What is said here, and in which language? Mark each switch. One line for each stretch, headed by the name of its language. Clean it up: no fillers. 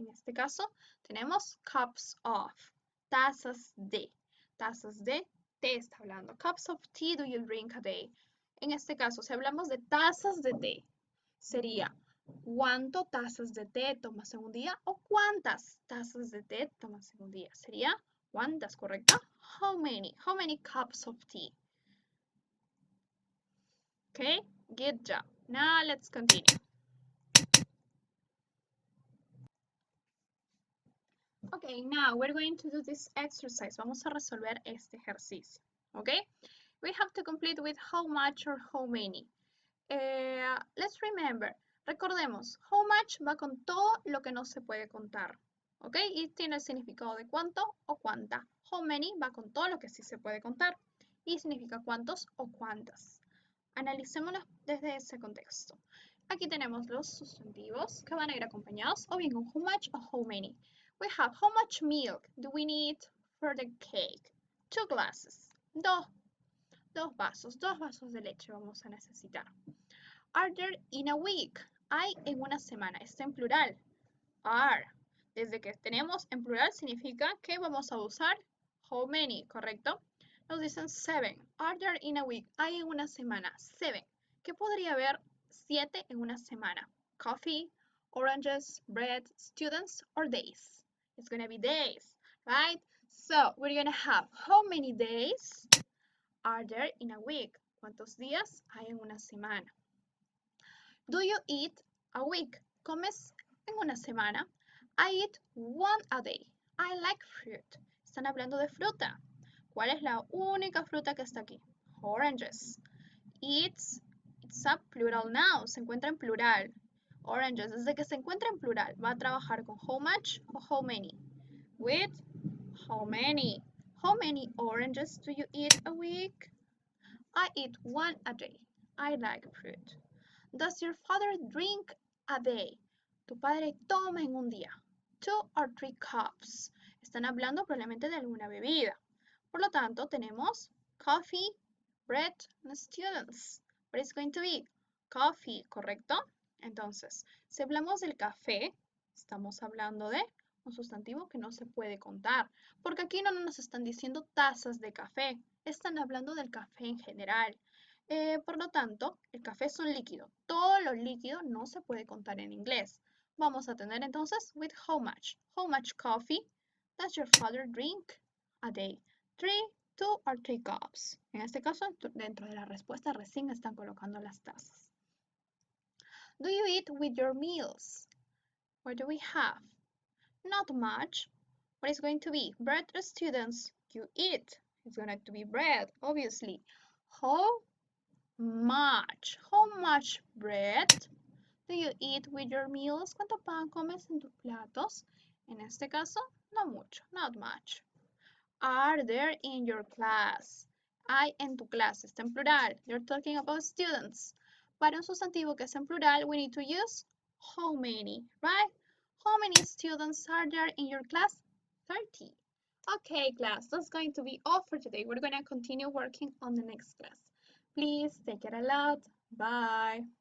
Spanish: En este caso tenemos
English: cups of,
Spanish: tazas de té está hablando.
English: Cups of tea do you drink a day?
Spanish: En este caso, si hablamos de tazas de té, sería ¿cuánto tazas de té tomas en un día? ¿O cuántas tazas de té tomas en un día? Sería ¿cuántas, correcto?
English: How many? How many cups of tea? Okay, good job. Now let's continue. Okay, now we're going to do this exercise.
Spanish: Vamos a resolver este ejercicio.
English: Okay, we have to complete with how much or how many. Let's remember.
Spanish: Recordemos, how much va con todo lo que no se puede contar. ¿Ok? Y tiene el significado de cuánto o cuánta. How many va con todo lo que sí se puede contar. Y significa cuántos o cuántas. Analicémoslo desde ese contexto. Aquí tenemos los sustantivos que van a ir acompañados o bien con how much o how many.
English: We have how much milk do we need for the cake? 2 glasses.
Spanish: Dos vasos de leche vamos a necesitar.
English: Are there in a week?
Spanish: Hay en una semana. Está en plural. Are. Desde que tenemos en plural significa que vamos a usar how many, ¿correcto? Nos dicen 7.
English: Are there in a week?
Spanish: Hay en una semana. 7. ¿Qué podría haber 7 en una semana?
English: Coffee, oranges, bread, students, or days? It's gonna be days, right? So we're gonna have how many days are there in a week?
Spanish: ¿Cuántos días hay en una semana?
English: Do you eat a week?
Spanish: ¿Comes en una semana?
English: I eat one a day. I like fruit.
Spanish: Están hablando de fruta. ¿Cuál es la única fruta que está aquí?
English: Oranges. It's a plural noun.
Spanish: Se encuentra en plural. Oranges. Desde que se encuentra en plural, ¿va a trabajar con how much o how many?
English: With how many? How many oranges do you eat a week? I eat one a day. I like fruit. Does your father drink a day?
Spanish: Tu padre toma en un día.
English: 2 or 3 cups.
Spanish: Están hablando probablemente de alguna bebida. Por lo tanto, tenemos coffee, bread, and students.
English: What is going to be?
Spanish: Coffee, ¿correcto? Entonces, si hablamos del café, estamos hablando de un sustantivo que no se puede contar, porque aquí no nos están diciendo tazas de café, están hablando del café en general. Por lo tanto, el café es un líquido. Todo lo líquido no se puede contar en inglés. Vamos a tener entonces with how much.
English: How much coffee does your father drink a day? 3, 2 or 3 cups.
Spanish: En este caso, dentro de la respuesta recién están colocando las tazas.
English: Do you eat with your meals? What do we have? Not much. What is going to be? Bread or students? You eat. It's going to be bread, obviously. How much? How much bread do you eat with your meals?
Spanish: ¿Cuánto pan comes en tus platos? En este caso, no mucho,
English: not much.
Spanish: Are there in your class? Hay en tu clase, está en plural.
English: You're talking about students.
Spanish: Para un sustantivo que es en plural,
English: we need to use how many, right? How many students are there in your class? 30. Okay, class, that's going to be all for today. We're going to continue working on the next class. Please take care a lot. Bye.